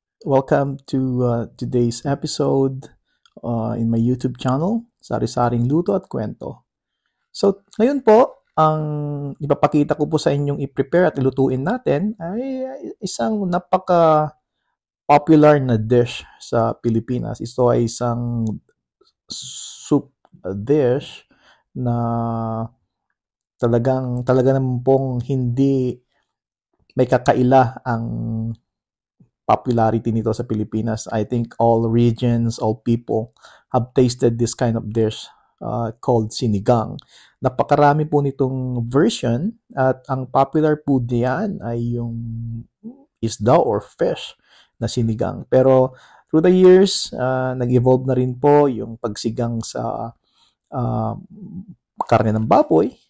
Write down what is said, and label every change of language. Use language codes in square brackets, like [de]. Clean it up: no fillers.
[en] Welcome to today's episode in my YouTube channel, Sari-Saring Luto at Kwento. [tl] So, ngayon po, ang ipapakita ko po sa inyong i-prepare at ilutuin natin ay isang napaka-popular na dish sa Pilipinas. Ito ay isang soup dish na talaga naman pong hindi may kakaila ang popularity nito sa Pilipinas. [en] I think all regions, all people have tasted this kind of dish called sinigang. [tl] Napakarami po nitong version at ang popular po diyan ay yung isda or fish na sinigang. Pero [en] through the years, [tl] nag-evolve na rin po yung pagsigang sa uh, karne ng baboy.